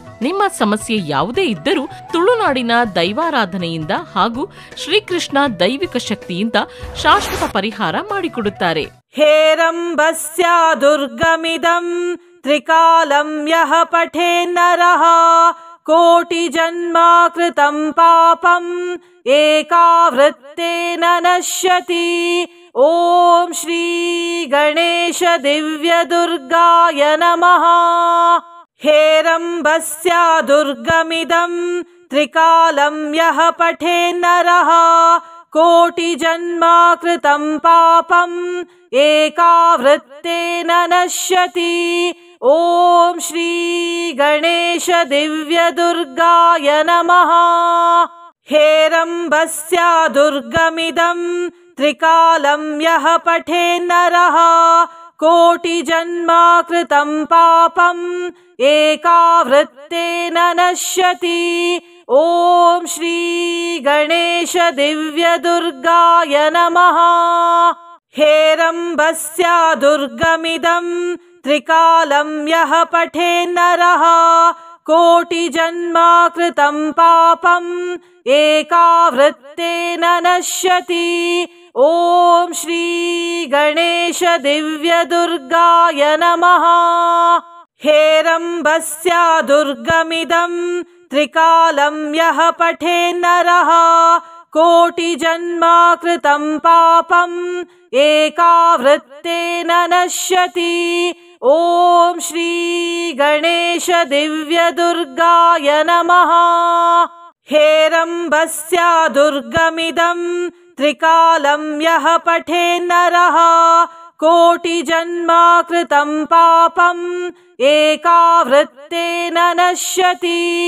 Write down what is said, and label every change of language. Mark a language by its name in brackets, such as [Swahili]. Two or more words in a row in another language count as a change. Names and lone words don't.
[Kannada] ನಿಮ್ಮ ಸಮಸ್ಯೆ ಯಾವುದೇ ಇದ್ದರೂ ತುಳುನಾಡಿನ ದೈವಾರಾಧನೆಯಿಂದ ಹಾಗೂ ಶ್ರೀಕೃಷ್ಣ ದೈವಿಕ ಶಕ್ತಿಯಿಂದ ಶಾಶ್ವತ ಪರಿಹಾರ ಮಾಡಿಕೊಡುತ್ತಾರೆ. [Sanskrit] ಹೇರಂಬಸ್ಯ ದುರ್ಗಮಿದಂ ತ್ರಿಕಾಲಂ ಯಃ ಪಠೇನ್ನರಃ ಕೋಟಿ ಜನ್ಮ ಕೃತಂ ಪಾಪಂ ಏಕಾವೃತ್ತೇನ ನಶ್ಯತಿ. ಓಂ ಶ್ರೀ ಗಣೇಶ ದಿವ್ಯ ದುರ್ಗಾಯ ನಮಃ. ಹೇರಂಬಸ್ಯ ದುರ್ಗಮಿದಂ ತ್ರಿಕಾಲಂ ಯಃ ಪಠೇನ್ನರಃ ಕೋಟಿ ಜನ್ಮ ಕೃತಂ ಪಾಪಂ ಏಕಾವೃತ್ತೇನ ನಶ್ಯತಿ. ಓಂ ಶ್ರೀ ಗಣೇಶ ದಿವ್ಯ ದುರ್ಗಾಯ ನಮಃ. ಹೇರಂಬಸ್ಯ ದುರ್ಗಮಿದಂ ತ್ರಿಕಾಲಂ ಯಃ ಪಠೇನ್ನರಃ ಕೋಟಿ ಜನ್ಮ ಕೃತಂ ಪಾಪಂ ಏಕಾವೃತ್ತೇನ ನಶ್ಯತಿ. ಓಂ ಶ್ರೀ ಗಣೇಶ ದಿವ್ಯ ದುರ್ಗಾಯ ನಮಃ. ಹೇರಂಬಸ್ಯ ದುರ್ಗಮಿದಂ ತ್ರಿಕಾಲಂ ಯಃ ಪಠೇನ್ನರಃ ಕೋಟಿ ಜನ್ಮ ಕೃತಂ ಪಾಪಂ ಏಕಾವೃತ್ತೇನ ನಶ್ಯತಿ. ಓಂ ಶ್ರೀ ಗಣೇಶ ದಿವ್ಯ ದುರ್ಗಾಯ ನಮಃ. ಹೇರಂಬಸ್ಯ ದುರ್ಗಮಿದಂ ತ್ರಿಕಾಲಂ ಯಃ ಪಠೇನ್ನರಃ कोटिजन्मा कृतं पापम् एकावृत्तेन नश्यति। ॐ श्री गणेश दिव्यदुर्गाय नमः। हेरम्बस्य दुर्गमिदं त्रिकालं यः पठेन्नरः कोटिजन्मा कृतं पापम् एकावृत्तेन नश्यति।